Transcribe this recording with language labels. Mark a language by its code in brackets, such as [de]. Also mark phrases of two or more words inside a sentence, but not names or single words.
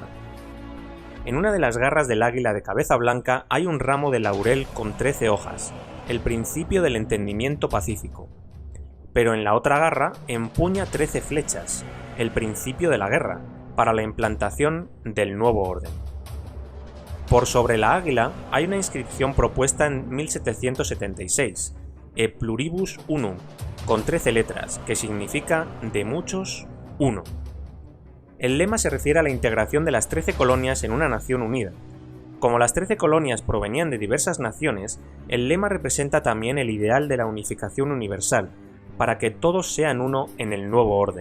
[es] En una de las garras del águila de cabeza blanca hay un ramo de laurel con 13 hojas, el principio del entendimiento pacífico. Pero en la otra garra empuña 13 flechas, el principio de la guerra, para la implantación del nuevo orden. Por sobre la águila hay una inscripción propuesta en 1776, [la] E pluribus unum, [es] con 13 letras, que significa de muchos, uno. El lema se refiere a la integración de las 13 colonias en una nación unida. Como las 13 colonias provenían de diversas naciones, el lema representa también el ideal de la unificación universal, para que todos sean uno en el nuevo orden.